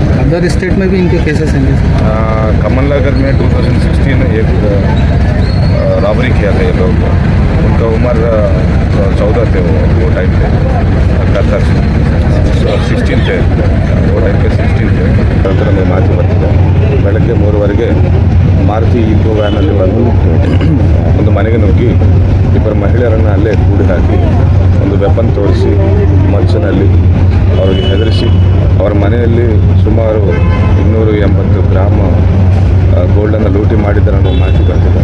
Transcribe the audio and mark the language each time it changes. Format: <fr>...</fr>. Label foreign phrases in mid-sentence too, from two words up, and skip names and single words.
<en>other state</en> <hi>में भी इनके केसेस हैं? कमल नगर में 2016 में एक रॉबरी किया था ये लोग। उनका उम्र 14 थे वो टाइम पे। करतार 16 थे वो टाइम पे 16 थे।</hi> <kn>ನಂತರ ಮಾಹಿತಿ ಬರ್ತಿದೆ ಬೆಳಗ್ಗೆ 3:15ಗೆ ಮಾರುತಿ ಈಕೋ ವ್ಯಾನಲ್ಲಿ ಒಂದು ಮನೆಗೆ ನುಗ್ಗಿ ಇಬ್ಬರು ಮಹಿಳೆಯರನ್ನು ಅಲ್ಲೇ ಕೂಡಿ ಹಾಕಿ ಒಂದು ವೆಪನ್ ತೋರಿಸಿ ಮಂಚನಲ್ಲಿ ಅವರಿಗೆ ಹೆದರಿಸಿ ಅವರ ಮನೆಯಲ್ಲಿ ಸುಮಾರು 280 ಗ್ರಾಮ್ ಗೋಲ್ಡನ್ನು ಲೂಟಿ ಮಾಡಿದ್ದಾರೆ ಅನ್ನೋ ಮಾಹಿತಿ ಬರ್ತಿದೆ.</kn>